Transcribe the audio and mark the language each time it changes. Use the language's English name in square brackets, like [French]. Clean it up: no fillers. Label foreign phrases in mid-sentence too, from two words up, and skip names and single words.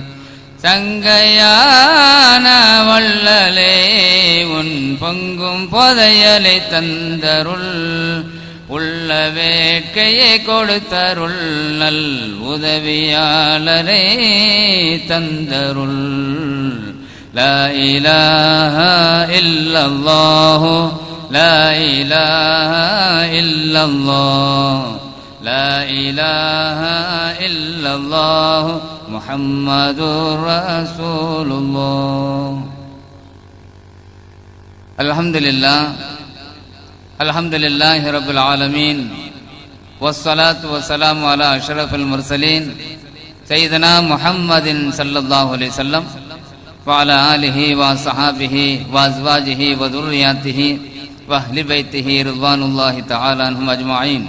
[Tamil] சங்கையான வள்ளலே உன் பொங்கும் போதையலை தந்தருள் உள்ள வேட்கையை கொடுத்தருள் நல் உதவியாளரை தந்தருள் [Arabic] لا إله إلا الله لا إله إلا الله لا إله إلا الله محمد رسول الله. الحمد لله رب العالمين والصلاة والسلام على أشرف المرسلين سيدنا محمد صلى الله عليه وسلم وعلى آله وصحابه وأزواجه وذرياته وأهل بيته رضوان الله تعالى عنهم أجمعين.